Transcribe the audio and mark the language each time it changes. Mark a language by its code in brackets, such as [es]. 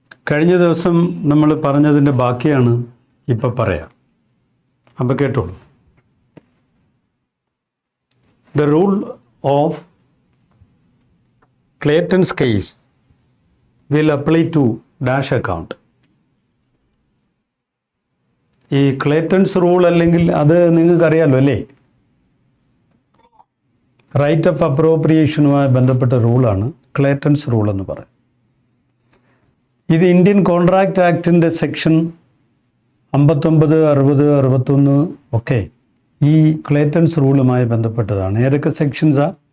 [ml] കഴിഞ്ഞ ദിവസം നമ്മൾ പറഞ്ഞതിൻ്റെ ബാക്കിയാണ് ഇപ്പം പറയാം. അപ്പം കേട്ടോളൂ. [en] The rule of Clayton's case will apply to dash account. [ml] ഈ ക്ലേറ്റൺസ് റൂൾ അല്ലെങ്കിൽ അത് നിങ്ങൾക്കറിയാലോ അല്ലേ? റൈറ്റ് ഓഫ് അപ്രോപ്രിയേഷനുമായി ബന്ധപ്പെട്ട റൂളാണ് ക്ലേറ്റൺസ് റൂൾ എന്ന് പറയും. ഇത് ഇന്ത്യൻ കോൺട്രാക്റ്റ് ആക്ടിൻ്റെ സെക്ഷൻ 59, 60, 61 ഒക്കെ ഈ ക്ലേറ്റൺസ് റൂളുമായി ബന്ധപ്പെട്ടതാണ്. ഏതൊക്കെ സെക്ഷൻസാ?